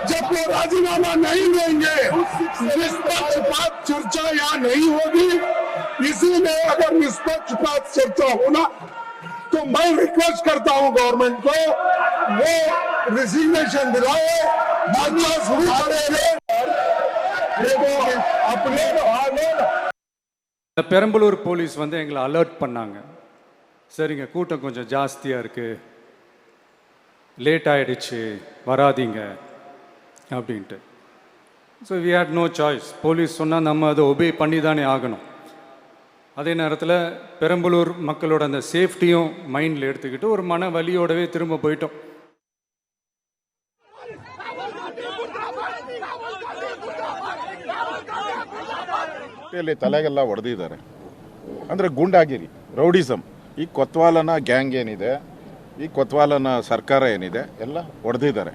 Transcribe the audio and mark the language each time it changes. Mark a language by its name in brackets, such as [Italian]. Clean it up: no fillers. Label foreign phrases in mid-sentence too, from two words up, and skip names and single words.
[Hindi] जब वो राजीनामा नहीं देंगे, निष्पक्षपात चर्चा यहाँ नहीं होगी। इसीलिए अगर निष्पक्षपात चर्चा होना तो मैं रिक्वेस्ट करता हूँ गवर्नमेंट को वो रिजिग्नेशन दिलाए, मामला शुरू करेंगे। अपने [Tamil] பெரம்பலூர் போலீஸ் வந்து எங்களை அலர்ட் பண்ணாங்க. சரிங்க, கூட்டம் கொஞ்சம் ஜாஸ்தியாக இருக்குது, லேட் ஆகிடுச்சு, வராதீங்க அப்படின்ட்டு. [English] So we had no choice. [Tamil] போலீஸ் சொன்னால் நம்ம அதை ஒபே பண்ணி தானே ஆகணும். அதே நேரத்தில் பெரம்பலூர் மக்களோட அந்த சேஃப்டியும் மைண்டில் எடுத்துக்கிட்டு ஒரு மன வலியோடவே திரும்ப போயிட்டோம். [Kannada] ತಲೆಗೆಲ್ಲ ಹೊಡೆದಿದ್ದಾರೆ. ಅಂದರೆ ಗೂಂಡಾಗಿರಿ, ರೌಡಿಸಮ್. ಈ ಕೊತ್ವಾಲನ ಗ್ಯಾಂಗ್ ಏನಿದೆ, ಈ ಕೊತ್ವಾಲನ ಸರ್ಕಾರ ಏನಿದೆ, ಎಲ್ಲ ಹೊಡೆದಿದ್ದಾರೆ.